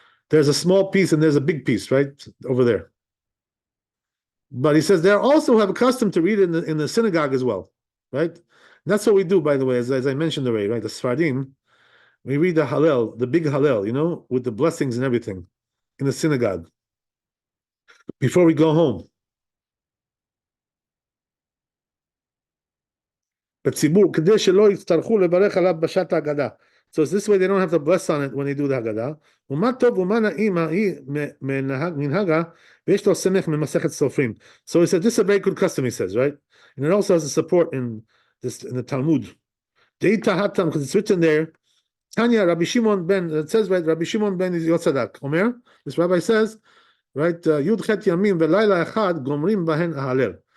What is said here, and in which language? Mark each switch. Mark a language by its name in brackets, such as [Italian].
[English] There's a small piece and there's a big piece, right, over there. But he says they also have a custom to read it in the synagogue as well, right? And that's what we do, by the way, as I mentioned already, right? The Sfaradim, we read the Hallel, the big Hallel, with the blessings and everything in the synagogue before we go home. [Hebrew] בציבור, כדי שלא יצטרכו לברך עליו בשעת ההגדה. [English] So it's this way they don't have to bless on it when they do the Haggadah. [Hebrew] ומה טוב ומה נעים היא מנהגה, ויש לו סמך ממסכת סופרים. [English] So he said, this is a very good custom, he says, right? And it also has a support in the Talmud. Deita hatam, because it's written there, Tanya, Rabbi Shimon ben, it says, right, Rabbi Shimon ben Yotzadak, Omer, this rabbi says, right, Yud Chet Yamim ve'layla echad gomrim bahen ahalel.